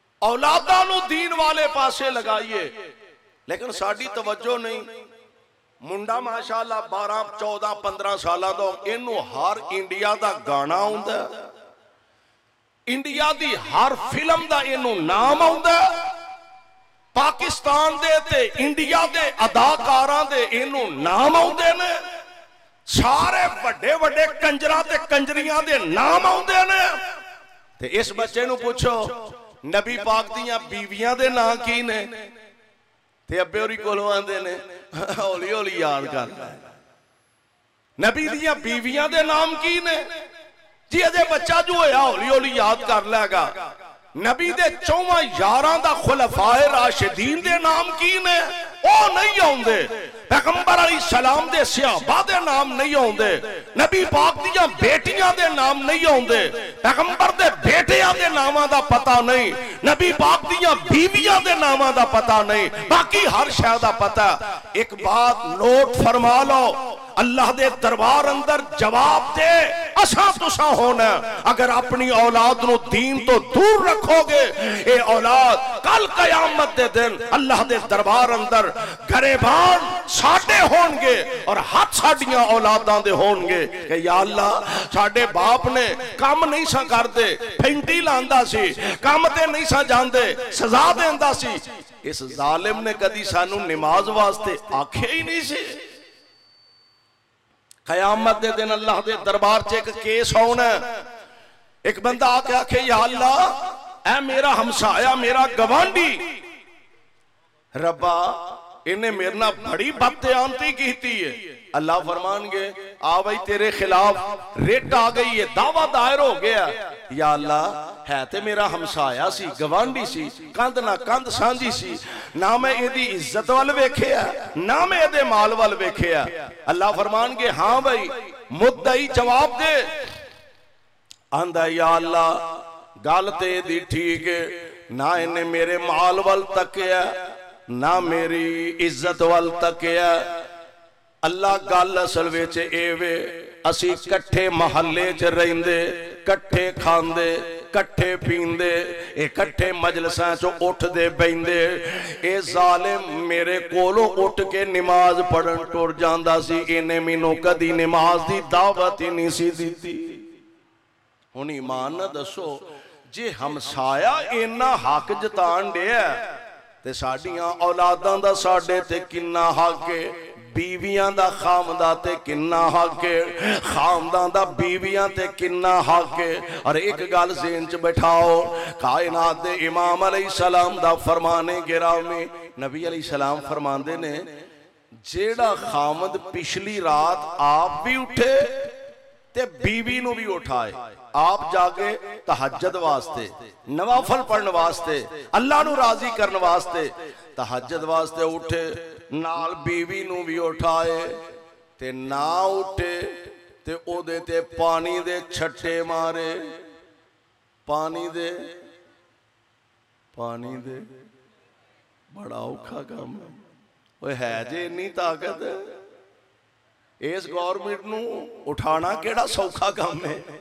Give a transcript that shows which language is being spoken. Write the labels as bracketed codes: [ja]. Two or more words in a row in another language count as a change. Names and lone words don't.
[pa] اولاداں نو دین والے پاسے لگائیے، لیکن ساڈی توجہ نہیں۔ منڈا ماشاءاللہ 12 14 15 سالاں دا، اینو ہر انڈیا دا گانا ہوندا، انڈیا دی ہر فلم دا اینو نام ہوندا، پاکستان دے تے انڈیا دے اداکاراں دے اینو نام ہوندے نے، سارے بڑے بڑے کنجراں تے کنجریاں دے نام ہوندے نے۔ تے اس بچے نو پوچھو نبی پاک دیاں بیویاں دے نام کی نے، تے ابے ہوری کولوں آندے نے ہولی ہولی یاد کر لے۔ نبی دیاں بیویاں دے نام کی نے؟ جی اجے بچہ جو ہویا ہولی ہولی یاد کر لے گا۔ نبی دے 4 یاراں دا خلفائے راشدین دے نام کی نے؟ او نہیں ہوندے۔ پیغمبر علیہ السلام دے صحابہ دے نام نہیں ہوندے، نبی پاک دیاں بیٹیاں دے نام نہیں ہوندے، پیغمبر دے بیٹیاں دے ناماں دا پتہ نہیں، نبی پاک دیاں بیویاں دے ناماں دا پتہ نہیں، باقی ہر شے دا پتہ۔ ایک بات نوٹ فرما لو، اللہ دے دربار اندر جواب دے اساں تساں ہونا۔ اگر اپنی اولاد نو دین تو دور رکھو گے، اے اولاد کل قیامت دے دن اللہ دے دربار اندر گریبان ساڈے ہون گے اور ہاتھ ساڈیاں اولاداں دے ہون گے کہ یا اللہ ساڈے باپ نے کام نہیں سا کردے، پھینٹی لاندا سی، کام تے نہیں سا جاندے، سزا دیندا سی۔ اس ظالم نے کدی سانو نماز واسطے آکھے ہی نہیں سی۔ قیامت دے دن اللہ دے دربار چ ایک کیس ہونا، ایک بندہ آ کے آکھے یا اللہ اے میرا ہمسایا میرا گوانڈی ربا انہیں میرے نہ بڑی بددیانتی کیتی ہے، اللہ فرمان گے آ بھائی تیرے خلاف ریٹ آ گئی ہے، دعویٰ دائر ہو گیا۔ یا اللہ ہے تے میرا ہمسایا سی، گوانڈی سی، کند نہ کند سانجی سی، نہ میں ایدی عزت وال ویکھیا نہ میں ایدے مال وال ویکھیا۔ اللہ فرمان گے ہاں بھائی مدعی جواب دے۔ آندہ یا اللہ گال تے دی ٹھیک ہے، نہ انہیں میرے مال وال تکیا نہ میری عزت وال تکیا۔ اللہ گل اصل وچ اے وے اسی کٹھے محلے چ رہندے، کٹھے کھاندے، کٹھے پیندے، اے کٹھے مجلساں چو اٹھ دے بیندے۔ اے ظالم میرے کولوں اٹھ کے نماز پڑھن ٹر جاندا سی، انہیں مینوں کدی نماز دی دعوت ہی نہیں سی دیتی۔ ہن ایمان نہ دسو جے ہمسایا اینا حق جتان ڈیا تے ساڈیاں اولاداں دا ساڈے تے کنا حق ہے، بیویاں دا خامدہ تے کنا حق ہے، خامدہ دا بیویاں تے کنا حق ہے۔ اور ایک گل ذہن چ بٹھاؤ، کائنات دے امام علیہ السلام دا فرمانے گرامی، نبی علیہ السلام فرماندے نے جیڑا خامد پچھلی رات آپ بھی اٹھے تے بیوی نو بھی اٹھائے، آپ جاگے تہجد واسطے، نوافل پڑھن واسطے، اللہ نو راضی کرن واسطے، تہجد واسطے اٹھے، نال بیوی نو بھی اٹھائے تے نہ اٹھے تے او دے تے پانی دے چھٹے مارے، پانی دے بڑا اوکھا کام ہے۔ وہ ہے جے اتنی طاقت ہے، اس گورنمنٹ نو اٹھانا کیڑا سوکھا کام ہے۔